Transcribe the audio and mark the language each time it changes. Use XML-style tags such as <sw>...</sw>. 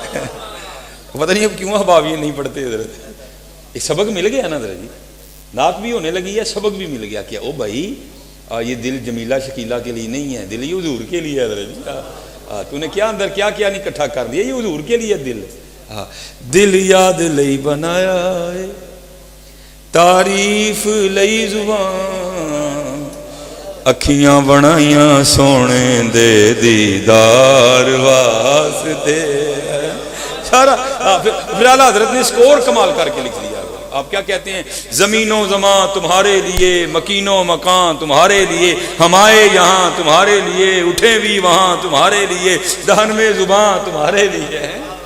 <ur>پتہ نہیں اب کیوں احباب یہ نہیں پڑھتے حضرت. ایک سبق مل گیا نا حضرت جی, نعت بھی ہونے لگی ہے, سبق بھی مل گیا. کیا او بھائی یہ دل جمیلہ شکیلہ کے لیے نہیں ہے, دل یہ حضور کے لیے ہے حضرت جی. تو نے کیا اندر کیا کیا نہیں اکٹھا کر دیا, یہ حضور کے لیے دل.</ur> <pa>دل یاد لئی بنایا ہے, تعریف لئی زبان, اکھیاں بنائیاں سونے دے دیدار واسطے.</pa> <ur>سارا پھر اعلیٰ حضرت نے سکور کمال کر کے لکھ دیا. آپ کیا کہتے ہیں, زمین و زمان تمہارے لیے, مکین و مکان تمہارے لیے, ہم آئے یہاں تمہارے لیے, اٹھے بھی وہاں تمہارے لیے, دہن میں زبان تمہارے لیے ہے.</ur>